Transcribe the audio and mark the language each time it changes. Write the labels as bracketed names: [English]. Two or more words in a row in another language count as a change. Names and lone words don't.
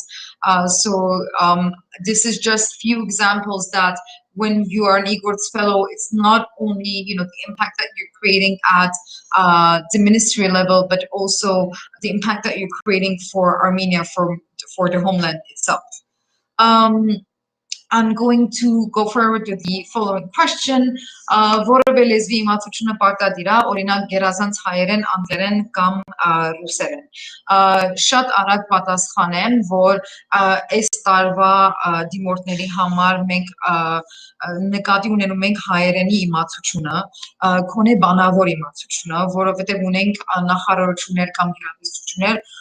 [English] So this is just few examples that when you are an iGorts fellow, it's not only, the impact that you're creating at the ministry level, but also the impact that you're creating for Armenia, for the homeland itself. I'm going to go forward with the following question. [Armenian] Որևէ լեզվի իմացությունը պարտադիր է, օրինակ գերազանց հայերեն, անգլերեն կամ ռուսերեն։ Շատ արագ պատասխանեմ, որ այս տարվա դիմորդների համար մենք նկատի ունենում ենք հայերենի իմացությունը, քոնե բանավոր իմացությունը, որովհետև ունենք նախարարություններ կամ գերատեսչություններ,